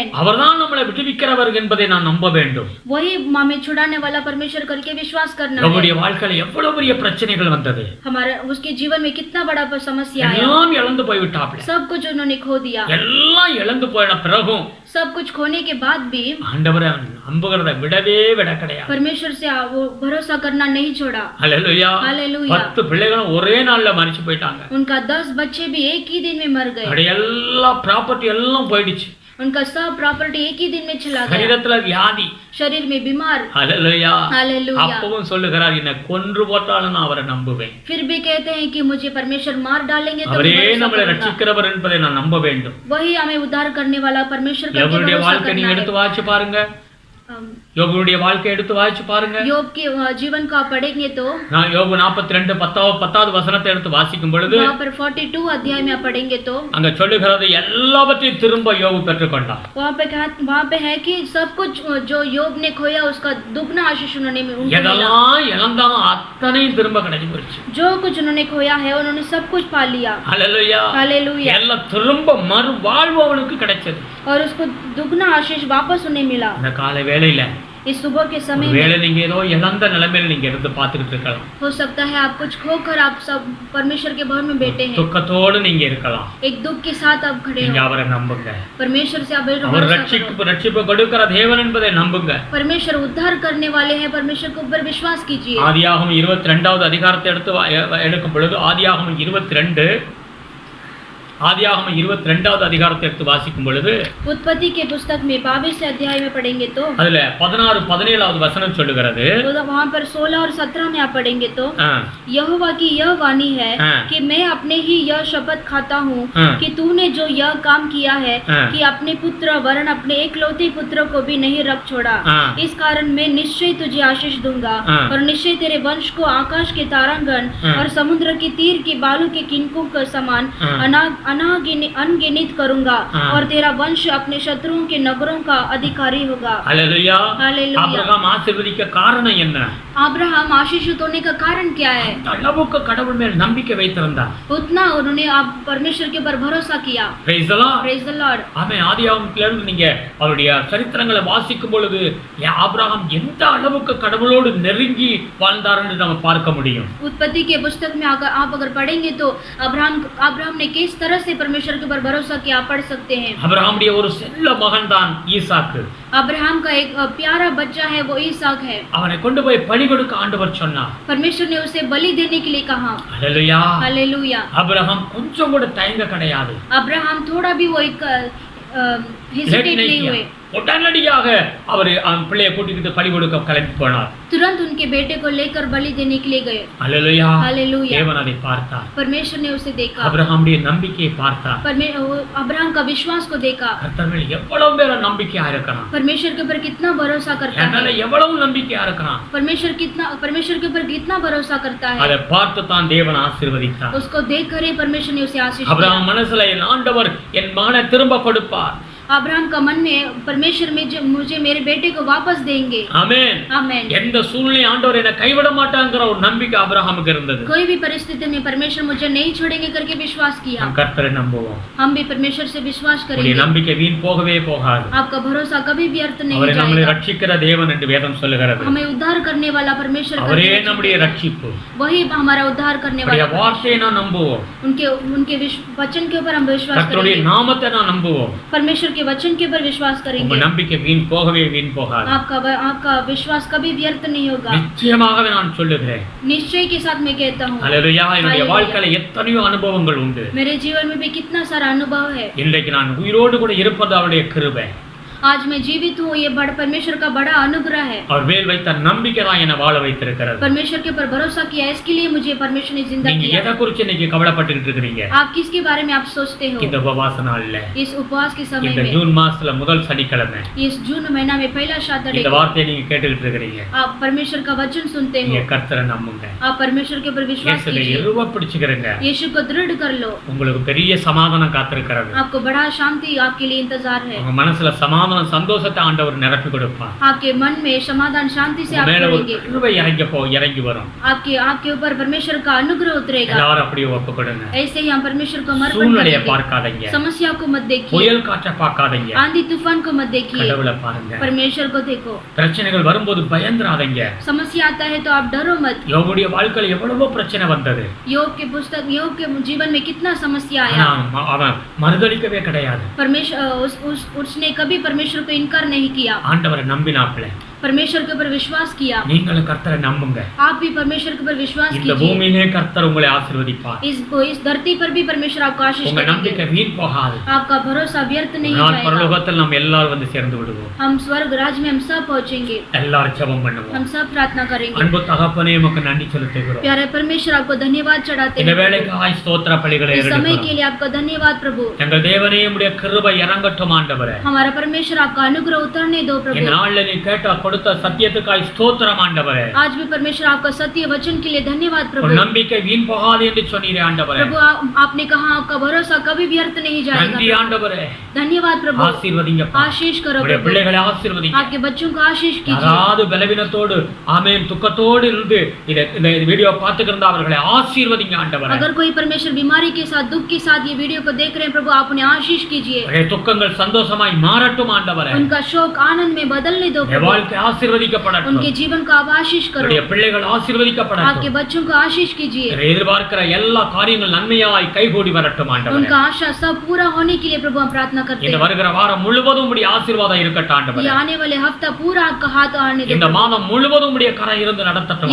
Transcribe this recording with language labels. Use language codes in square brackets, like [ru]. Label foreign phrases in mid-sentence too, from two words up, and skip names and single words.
[ta] அவர்தான் நம்மளை விடுவிக்கிறவர் என்பதை நான் நம்ப வேண்டும். [hi] वही हमें छुड़ाने वाला परमेश्वर करके विश्वास करना [ta] நம்முடைய [hi] है। [ta] வாழ்க்கையில எவ்வளவு பெரிய பிரச்சனைகள் வந்தது. [hi] हमारे उसके जीवन में कितना बड़ा समस्या आया, [ta] எல்லாம் இழந்து போய்விட்டாப்ல. [hi] सब कुछ उन्होंने खो दिया। [ta] எல்லாம் இழந்து போன பிறகும் [hi] सब कुछ खोने के बाद भी [ta] ஆண்டவரை நம்புகிறத விட கிடையாது. [hi] परमेश्वर से वो भरोसा करना नहीं छोड़ा। [ta] ஹல்லேலூயா. [hi] हालेलुया। [ta] 10 பிள்ளைகளும் ஒரே நாள்ல மரிச்சு போயிட்டாங்க. [hi] उनका 10 बच्चे भी एक ही दिन में मर गए। [ta] அவருடைய எல்லா ப்ராப்பர்ட்டி எல்லாம் போயிடுச்சு. [hi] उनका सब प्रॉपर्टी एक ही दिन में चला गया। [ta] சரீரத்துல வியாதி, [hi] शरीर में बीमार। [ta] ஹல்லேலூயா. [hi] हालेलुया। [ta] அப்பவும் சொல்லுகிறார் என்னை கொன்று போட்டாலும் நான் அவரை நம்புவேன். [hi] फिर भी कहते हैं कि मुझे परमेश्वर मार डालेंगे तो [ta] அவரே [hi] मैं भरोसा [ta] நம்மளை [hi] करूंगा। [ta] ரட்சிக்கிறவர் என்பதை நான் நம்ப வேண்டும். [hi] वही हमें उद्धार करने वाला परमेश्वर करके [ta] யோபுடைய [hi] भरोसा [ta] வாழ்க்கை நீங்க [hi] करना [ta] எடுத்து [hi] है। [ta] வாசிச்சு பாருங்க. யோபுடைய வாழ்க்கை எடுத்து வாசிச்சு பாருங்க. [hi] யோब के जीवन को आप पढ़ेंगे तो [ta] நான் யோபு 42 10வது வசனத்தை எடுத்து வாசிக்கும் பொழுது [hi] वहाँ पर 42 अध्याय में आप पढ़ेंगे तो [ta] அங்க சொல்லுகிறது எல்லாவற்றையும் திரும்ப யோபு பெற்றுக்கொண்டார். [hi] वहाँ पे है कि सब कुछ जो யோब ने खोया उसका दुगना आशीष उन्होंने उनको मिला। [ta] எதெல்லாம் இழந்தாலும் அத்தனையும் திரும்ப கிடைச்சு போச்சு. [hi] जो कुछ उन्होंने खोया है उन्होंने सब कुछ पा लिया। [ta] ஹல்லேலூயா. [hi] हालेलुया। [ta] எல்லாம் திரும்ப மறுவாழ்வு அவனுக்கு கிடைச்சது. [hi] और उसको दुगना आशीष वापस उन्हें मिला। [ta] இந்த காலை வேளையில [hi] इस सुबह के समय [ta] வேளை [hi] में [ta] நீங்க ஏதோ இழந்த நிலைமையில நீங்க இருந்து பார்த்துக்கிட்டு இருக்கலாம். [hi] हो सकता है आप कुछ खोकर आप सब परमेश्वर के भवन में बैठे हैं, [ta] துக்கத்தோடு நீங்க இருக்கலாம். [hi] एक दुख के साथ आप खड़े [ta] நீங்க [hi] हो। [ta] அவரை நம்புங்க. [hi] परमेश्वर से आप [ta] அவர் [hi] भरोसा करो। [ta] ரட்சிப்பு கொடுக்கிற தேவன் என்பதை நம்புங்க. [hi] परमेश्वर उद्धार करने वाले हैं, परमेश्वर के ऊपर विश्वास कीजिए। [ta] ஆதியாகமம் 22வது அதிகாரத்தை எடுக்கும் பொழுது ஆதியாகமம் 22வது அதிகாரத்தை எடுத்து வாசிக்கும் பொழுது [hi] उत्पत्ति के पुस्तक में 22 अध्याय में पढ़ेंगे तो [ta] அதுல 16 17வது வசனம் சொல்லுகிறது. [hi] वहाँ पर 16 और 17 में आप पढ़ेंगे तो ஆ, यहोवा की यह वाणी है हाँ। कि मैं अपने ही यह शपथ खाता हूँ हाँ। कि तूने जो यह काम किया है हाँ। कि अपने पुत्र वरन अपने एकलौते पुत्र को भी नहीं रख छोड़ा, हाँ। इस कारण मैं निश्चय तुझे आशीष दूंगा हाँ। और निश्चय तेरे वंश को आकाश के तारांगण हाँ। और समुद्र के तीर के बालू के किनकों के समान हाँ। अनगिनित करूंगा हाँ। और तेरा वंश अपने शत्रुओं के नगरों का अधिकारी होगा। [ta] ஹல்லேலூயா. ஹல்லேலூயா. ஆபிரகாம் ஆசீர்வதிக்க காரணம் என்ன? [hi] अब्राहम आशीषित होने का कारण क्या है? [ta] அந்த அளவுக்கு கடவுள் மேல் நம்பிக்கை வைத்திருந்தார். [hi] उतना उन्होंने परमेश्वर के ऊपर भरोसा किया। [en] Praise the Lord. Praise the Lord. [ta] ஆமென். ஆதியாகமத்திலிருந்து நீங்க அவருடைய சரித்திரங்களை வாசிக்கும் பொழுது ஆபிரகாம் எந்த அளவுக்கு கடவுளோடு நெருங்கி வாழ்ந்தார் என்று நம்ம பார்க்க முடியும். [hi] उत्पत्ति के पुस्तक में आप अगर पढ़ेंगे तो अब्राहम ने किस तरह से परमेश्वर के ऊपर भरोसा किया आप पढ़ सकते हैं। [ta] ஆபிரகாமுடைய ஒரு செல்ல மகன் தான் ஈசாக்கு. [hi] अब्राहम का एक प्यारा बच्चा है वो ईसाक है। [ta] அவனை கொண்டு போய் பலி கொடுக்க ஆண்டவர் சொன்னார். [hi] परमेश्वर ने उसे बलि देने के लिए कहा। [ta] ஹல்லேலூயா. [hi] हालेलुया। [ta] ஆபிரகாம் கொஞ்சம் கூட தயங்க கிடையாது. [hi] अब्राहम थोड़ा भी वो एक हेजिटेट नहीं हुए। [ta] உடனடியாக அவர் பிள்ளையை கூட்டிக்கிட்டு பலி கொடுக்க கிளம்பி போனார். [hi] तुरंत उनके बेटे को लेकर बलि देने के लिए गए। [ta] ஹல்லேலூயா. [hi] हालेलुया। [ta] தேவன் அதை பார்த்தார். [hi] परमेश्वर ने उसे देखा। [ta] ஆபிரகாமுடைய நம்பிக்கையை பார்த்தார். [hi] अब्राहम का विश्वास को देखा। [ta] கர்த்தர் மேல் எவ்வளவு பேர் நம்பிக்கையா இருக்கிறான். [hi] परमेश्वर के ऊपर कितना भरोसा करता [ta] என்னால [hi] है। [ta] எவ்வளவு நம்பிக்கையா இருக்கிறான். [hi] परमेश्वर के ऊपर कितना भरोसा करता है। [ta] அதை பார்த்து தான் தேவன் ஆசீர்வதித்தார். [hi] उसको देखकर ही परमेश्वर ने उसे आशीष [ta] ஆபிரகாம் [hi] दिया। [ta] மனசுல என் ஆண்டவர் என் மகனை திரும்ப கொடுப்பார். [hi] अब्राहम का मन में परमेश्वर में मुझे मेरे बेटे को वापस देंगे। [ta] ஆமென். [hi] आमेन। [ta] எந்த சூழ்நிலை ஆண்டவர் என்னை கைவிட மாட்டாங்கற ஒரு நம்பிக்கை ஆபிரகாமுக்கு இருந்தது. [hi] कोई भी परिस्थिति में परमेश्वर मुझे नहीं छोड़ेंगे करके विश्वास किया। [ta] हम கர்த்தரை நம்புவோம். [hi] हम भी परमेश्वर से विश्वास [ta] உங்களுடைய [hi] करेंगे। [ta] நம்பிக்கை வீண் போகவே போகாது. [hi] आपका भरोसा कभी व्यर्थ नहीं [ta] அவரே நம்மை [hi] जाएगा। [ta] ரட்சிக்கிற தேவன் என்று வேதம் சொல்லுகிறது. [hi] हमें उद्धार करने वाला परमेश्वर [ta] அவரே நம்முடைய ரட்சிப்பு. [hi] वही हमारा उद्धार करने [ta] அவருடைய [hi] वाला। [ta] வார்த்தையை நாம் நம்புவோம். [hi] उनके वचन के ऊपर हम विश्वास [ta] கர்த்தருடைய [hi] करेंगे। [ta] நாமத்தை நாம் நம்புவோம். [hi] परमेश्वर के वचन के ऊपर विश्वास [ta] உங்க [hi] करेंगे। [ta] நம்பிக்கை வீண் போகவே வீண் போகாது. [hi] आपका विश्वास कभी व्यर्थ नहीं होगा। [ta] நிச்சயமாகவே நான் சொல்லுகிறேன். [hi] निश्चय के साथ मैं कहता हूँ। [ta] ஹல்லேலூயா. என்னுடைய வாழ்க்கையில எத்தனையோ அனுபவங்கள் உண்டு. [hi] मेरे जीवन में भी कितना सारा अनुभव है। [ta] இன்றைக்கு நான் உயிரோடு கூட இருப்பது அவருடைய கிருபை. [hi] आज मैं जीवित हूँ ये परमेश्वर का बड़ा अनुग्रह है। [ta] அவர் மேல் வைத்த நம்பிக்கை தான் என்னை வாழ வைத்திருக்கிறது. [hi] परमेश्वर के ऊपर भरोसा किया इसके लिए मुझे परमेश्वर ने जिंदा [ta] நீங்க [hi] किया। [ta] எதை குறித்து இன்னைக்கு கவலைப்பட்டுட்டு இருக்கீங்க? [hi] आप किसके बारे में आप सोचते हो? [ta] இந்த உபவாச நாள்ல [hi] इस उपवास के समय [ta] இந்த [hi] में [ta] ஜூன் மாசத்துல முதல் சனிக்கிழமை [hi] इस जून महीना में पहला सैटरडे [ta] இந்த வார்த்தையை நீங்க கேட்டுக்கிட்டு இருக்கீங்க. [hi] आप परमेश्वर का वचन सुनते [ta] நீங்க [hi] हो। [ta] கர்த்தரை நம்புங்க. [hi] आप परमेश्वर के ऊपर विश्वास [ta] இயேசுவை [hi] कीजिए। [ta] இறுக பிடிச்சுக்கிறங்க. [hi] यीशु को दृढ़ कर लो। [ta] உங்களுக்கு பெரிய சமாதானம் காத்திருக்கிறது. [hi] आपको बड़ा शांति आपके लिए इंतजार है। [ta] உங்க மனசுல சமாதானம் சந்தோஷத்தை ஆண்டவர் நிரப்பி கொடுப்பார். [hi] आपके मन में समाधान शांति से आप [ta] மேல ஒரு [hi] करेंगे। [ta] கிருபை இறங்கி வரும். [hi] आपके ऊपर परमेश्वर का अनुग्रह उतरेगा। [ta] எல்லாரும் அப்படியே ஒப்பு கொடுங்க. [hi] ऐसे ही हम परमेश्वर को समर्पण [ta] சூழ்நிலையை [hi] करेंगे। [ta] பார்க்காதீங்க. [hi] समस्या को मत देखिए। [ta] புயல் காற்றை பார்க்காதீங்க. [hi] आंधी तूफान को मत देखिए। [ta] கடவுளை பாருங்க. [hi] परमेश्वर को देखो। [ta] பிரச்சனைகள் வரும்போது பயந்துராதீங்க. [hi] समस्या आता है तो आप डरो मत। [ta] யோபுடைய வாழ்க்கையில எவ்வளவோ பிரச்சனை வந்தது. [hi] योग के जीवन में कितना समस्या आया। [ta] ஆனா அவன் மறுதலிக்கவே கிடையாது. [hi] परमेश्वर उसने कभी परमेश्वर को इनकार नहीं किया। [ta] ஆண்டவரை நம்பினாப்ல. [hi] परमेश्वर के ऊपर विश्वास किया। [ta] நீங்களும் கர்த்தரை நம்புங்க. [hi] आप भी परमेश्वर के ऊपर विश्वास [ta] இந்த [hi] कीजिए। [ta] பூமியிலே கர்த்தர் உங்களை ஆசீர்வதிப்பார். [hi] इस धरती पर भी परमेश्वर आपको आशीष [ta] உங்க [hi] करेंगे। [ta] நம்பிக்கை வீண் போகாது. [hi] आपका भरोसा व्यर्थ नहीं [ta] நாள் [hi] जाएगा। [ta] பரலோகத்தில் நாம் எல்லாரும் வந்து சேர்ந்து விடுவோம். [hi] हम स्वर्ग राज में हम सब पहुंचेंगे। [ta] எல்லாரும் ஜெபம் பண்ணுவோம். [hi] हम सब प्रार्थना करेंगे। [ta] அன்பு தகப்பனே உமக்கு நன்றி செலுத்துகிறோம். [hi] प्यारे परमेश्वर आपको धन्यवाद चढ़ाते [ta] இந்த [hi] हैं। [ta] வேளைக்காய் ஸ்தோத்திர பலிகளை [hi] इस समय के [ta] எடுக்கிறோம். [hi] लिए आपका धन्यवाद प्रभु। [ta] எங்கள் தேவனே உம்முடைய கிருபை இறங்கட்டும் ஆண்டவரே. [hi] हमारा परमेश्वर आपका अनुग्रह उतरने दो प्रभु। [ta] இந்த நாள்ல நீ கேட்ட கொடுத்த சத்தியத்துக்காய் ஸ்தோத்திரம் ஆண்டவரே. [hi] आज भी परमेश्वर आपका सत्य वचन के लिए धन्यवाद [ta] உன் [hi] प्रभु। [ta] நம்பிக்கை வீண் போகாது என்று சொன்னீரே ஆண்டவரே. [hi] प्रभु आपने कहा आपका भरोसा कभी व्यर्थ नहीं [ta] நன்றி [hi] जाएगा। [ta] ஆண்டவரே. [hi] धन्यवाद प्रभु। [ta] ஆசீர்வதிங்கப்பா. [hi] आशीष करो [ta] உம்முடைய [hi] प्रभु। [ta] பிள்ளைகளை ஆசீர்வதிங்க. [hi] आपके बच्चों को आशीष कीजिए। [ta] யாராவது பலவீனத்தோடு ஆமென் துக்கத்தோடு இருந்து இந்த வீடியோ பார்த்துட்டு இருந்தா அவர்களை ஆசீர்வதிங்க ஆண்டவரே. [hi] अगर कोई परमेश्वर बीमारी के साथ दुख के साथ ये वीडियो को देख रहे हैं प्रभु आप उन्हें आशीष कीजिए। [ta] அவருடைய துக்கங்கள் சந்தோஷமாய் மாறட்டும் ஆண்டவரே. [hi] उनका शोक आनंद में बदलने दो [ta] உன் [hi] प्रभु। [ta] வாழ்க்கை ஆசீர்வதிக்கப்படட்டும். [hi] उनके जीवन को आप आशीष करो। [ta] உம்முடைய பிள்ளைகள் [hi] आपके [ta] ஆசீர்வதிக்கப்படட்டும். [hi] बच्चों को आशीष कीजिए। [ta] எதிர்பார்க்கிற எல்லா காரியங்கள் நன்மையாய் கைகூடி வரட்டும் ஆண்டவரே. [hi] उनका आशा सब पूरा होने के लिए प्रभु हम प्रार्थना करते [ta] இந்த [hi] हैं। [ta] வருகிற வாரம் முழுவதும் உம்முடைய ஆசீர்வாதம் இருக்கட்டும் [hi] ये [ta] ஆண்டவரே. [hi] आने वाले हफ्ता पूरा आपका हाथ आने दो [ta] இந்த [hi] प्रभु। [ta] மாதம் முழுவதும் உம்முடைய கரம் இருந்து நடத்தட்டும்